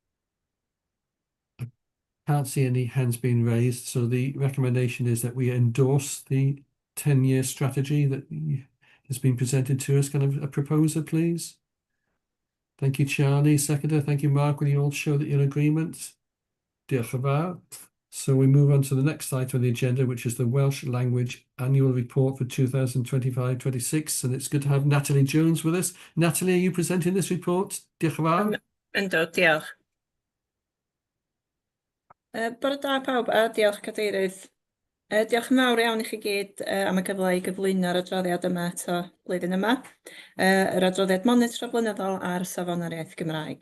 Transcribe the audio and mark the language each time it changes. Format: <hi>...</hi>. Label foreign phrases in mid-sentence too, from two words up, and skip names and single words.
<en>I can't see any hands being raised, so the recommendation is that we endorse the 10-year strategy that has been presented to us. Can I have a proposer, please? Thank you, Charlie. Seconder. Thank you, Mark. Will you all show that you're in agreement?</en> <cy>Diolch yn fawr.</cy> <en>So we move on to the next item on the agenda, which is the Welsh Language Annual Report for 2025-26. And it's good to have Natalie Jones with us. Natalie, are you presenting this report?</en> <cy>Diolch yn fawr. Yndw, diolch. Bore da pawb, a diolch cadeirydd. Diolch yn fawr iawn i chi gyd am y cyfle i gyflwyno'r adroddiad yma eto blwyddyn yma. Yr adroddiad monitro blynyddol ar safon yr iaith Gymraeg.</cy>